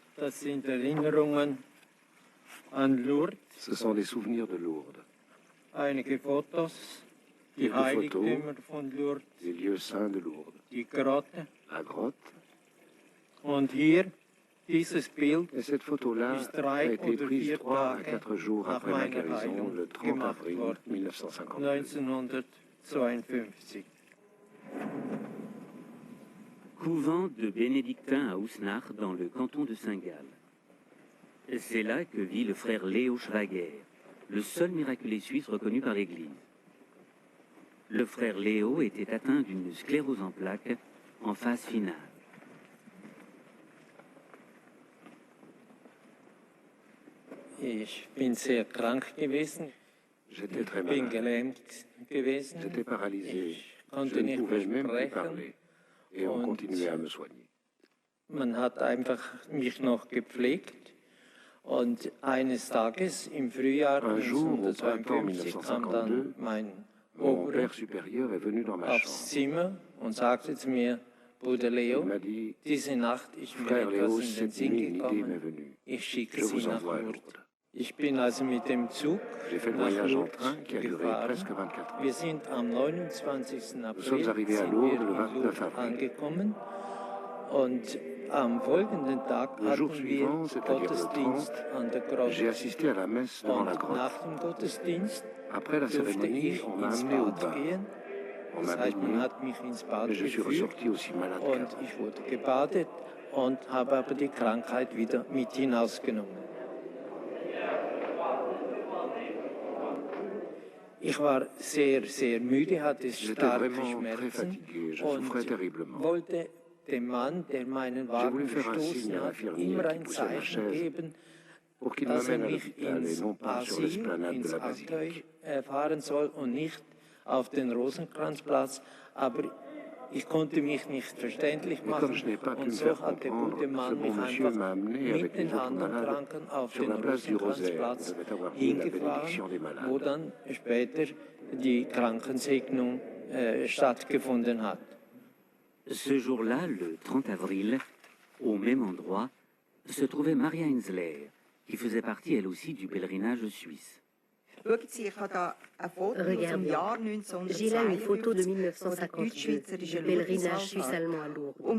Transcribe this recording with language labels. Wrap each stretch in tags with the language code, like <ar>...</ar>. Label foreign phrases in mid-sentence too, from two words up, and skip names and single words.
<de>Das sind Erinnerungen an Lourdes,</de> <fr>Ce sont des souvenirs de Lourdes,</fr> <de>einige Fotos, die</de> <fr>Quelques</fr> <de>Heiligtümer von Lourdes,</de> <fr>les lieux saints de Lourdes.</fr> <de>die Grotte.</de> <fr>La grotte.</fr> <de>Und hier, dieses Bild</de> <fr>Et cette photo-là</fr> <de>ist</de> <fr>a 3 été</fr> <de>oder</de> <fr>prise 4 3 à</fr> <de>Tage</de> <fr>4 jours</fr> <de>nach</de> <fr>après ma</fr> <de>meiner</de> <fr>guérison,</fr> <de>Heilung</de> <fr>le 30</fr> <de>gemacht</de> <fr>avril</fr> <de>worden, 1952.</de> <fr>1952. Couvent de bénédictins à Ousnard, dans le canton de Saint-Gall. C'est là que vit le frère Léo Schwager, le seul miraculé suisse reconnu par l'Église. Le frère Léo était atteint d'une sclérose en plaques en phase finale.</fr> <de>Ich bin sehr krank gewesen.</de> <fr>J'étais très</fr> <de>Ich bin</de> <fr>malade.</fr> <de>gelähmt gewesen.</de> <fr>J'étais paralysé.</fr> <de>Ich</de> <fr>Je</fr> <de>konnte</de> <fr>ne</fr> <de>nicht</de> <fr>pouvais</fr> <de>mehr</de> <fr>même plus</fr> <de>sprechen.</de> <fr>parler. Et on</fr> <de>Und</de> <fr>continuait à me soigner.</fr> <de>man hat einfach mich noch gepflegt. Und eines Tages im Frühjahr</de> <fr>Un jour, au printemps</fr> <de>1952 kam dann</de> <fr>1952,</fr> <de>mein</de> <fr>Mon</fr> <de>Ober</de> <fr>père supérieur est venu dans ma</fr> <de>aufs</de> <fr>chambre.</fr> <de>Zimmer und sagte zu mir, Bruder</de> <fr>Il Leo, m'a dit,</fr> <de>diese Nacht ist mir</de> <fr>frère Léo,</fr> <de>etwas in den</de> <fr>cette</fr> <de>Sinn</de> <fr>nuit, une idée m'est</fr> <de>gekommen.</de> <fr>venue.</fr> <de>Ich schicke</de> <fr>Je</fr> <de>sie</de> <fr>vous</fr> <de>nach</de> <fr>envoie à</fr> <de>Lourdes.</de> <fr>Lourdes.</fr> <de>Ich bin also mit dem Zug</de> <fr>J'ai fait le</fr> <de>nach</de> <fr>voyage en</fr> <de>Lourdes</de> <fr>train qui a duré</fr> <de>gefahren.</de> <fr>presque 24 heures.</fr> <de>Wir sind am 29.</de> <fr>Nous sommes</fr> <de>April</de> <fr>arrivés à</fr> <de>sind</de> <fr>Lourdes</fr> <de>wir</de> <fr>le</fr> <de>in</de> <fr>29</fr> <de>Lourdes</de> <fr>avril.</fr> <de>angekommen und am folgenden Tag</de> <fr>Le jour</fr> <de>hatten</de> <fr>suivant,</fr> <de>wir</de> <fr>c'est-à-dire le</fr> <de>Gottesdienst</de> <fr>30,</fr> <de>an der</de> <fr>j'ai</fr> <de>Grotte.</de> <fr>assisté à la messe devant la</fr> <de>Und</de> <fr>grotte.</fr> <de>nach dem Gottesdienst</de> <fr>Après la</fr> <de>durfte</de> <fr>cérémonie,</fr> <de>ich</de> <fr>on m'a</fr> <de>ins</de> <fr>amené au</fr> <de>Bad</de> <fr>bain.</fr> <de>gehen.</de> <fr>On</fr> <de>Das</de> <fr>m'a</fr> <de>heißt, man</de> <fr>baigné,</fr> <de>hat mich ins Bad</de> <fr>mais je suis</fr> <de>geführt</de> <fr>ressorti aussi malade</fr> <de>und</de> <fr>qu'avant.</fr> <de>ich wurde gebadet und habe aber die Krankheit wieder mit hinausgenommen. Ich war sehr, sehr müde, hatte</de> <fr>J'étais</fr> <de>starke</de> <fr>vraiment très</fr> <de>Schmerzen</de> <fr>fatigué, je souffrais</fr> <de>und</de> <fr>terriblement.</fr> <de>wollte dem Mann, der meinen</de> <fr>J'ai</fr> <de>Wagen</de> <fr>voulu faire un signe</fr> <de>gestoßen</de> <fr>à</fr> <de>hat,</de> <fr>l'infirmier</fr> <de>immer</de> <fr>qui</fr> <de>ein</de> <fr>poussait ma</fr> <de>Zeichen</de> <fr>chaise</fr> <de>geben,</de> <fr>pour qu'il</fr> <de>dass er</de> <fr>m'amène à</fr> <de>mich</de> <fr>l'hôpital et</fr> <de>ins</de> <fr>non pas sur</fr> <de>Asyl,</de> <fr>l'esplanade de</fr> <de>ins</de> <fr>la</fr> <de>Abteu</de> <fr>basilique.</fr> <de>fahren soll und nicht auf den Rosenkranzplatz. Aber ich konnte mich nicht verständlich</de> <fr>Mais</fr> <de>machen</de> <fr>comme je n'ai pas pu</fr> <de>und</de> <fr>me</fr> <de>so</de> <fr>faire</fr> <de>hat der</de> <fr>comprendre,</fr> <de>gute</de> <fr>ce</fr> <de>Mann mich</de> <fr>bon monsieur m'a</fr> <de>einfach</de> <fr>amené avec</fr> <de>mit</de> <fr>les</fr> <de>den</de> <fr>autres</fr> <de>anderen</de> <fr>malades</fr> <de>Kranken auf</de> <fr>sur</fr> <de>den</de> <fr>la place du Rosaire. On</fr> <de>Rosenkranzplatz</de> <fr>devait avoir pris la bénédiction des</fr> <de>hingefahren,</de> <fr>malades.</fr> <de>wo dann später die Krankensegnung stattgefunden hat.</de> <fr>Ce jour-là, le 30 avril, au même endroit, se trouvait Maria Hensler, qui faisait partie elle aussi du pèlerinage suisse. Regardez, j'ai là une photo de 1952 du pèlerinage suisse-allemand à Lourdes.</fr>